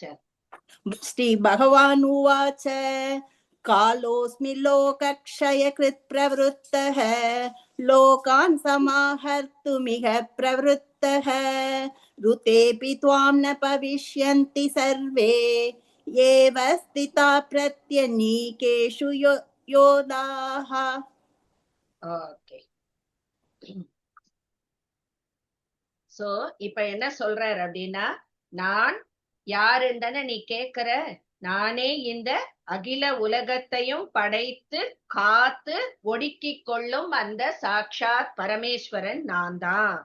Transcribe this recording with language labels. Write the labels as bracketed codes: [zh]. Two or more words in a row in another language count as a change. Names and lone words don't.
[sa] श्री भगवान् उवाच कालोऽस्मि लोकक्षयकृत् प्रवृत्तः लोकान् समाहर्तुमिह प्रवृत्तः ऋतेऽपि त्वां न भविष्यन्ति सर्वे एव स्थिता प्रत्यनीकेषु योधाः. ஓகே. [ta] சோ இப்ப என்ன சொல்றாரு அப்படின்னா, நான் யாருன்னு தானே நீ கேக்குற, நானே இந்த அகில உலகத்தையும் படைத்து காத்து ஒடுக்கிக் கொள்ளும் அந்த சாட்சாத் பரமேஸ்வரன் நான் தான்.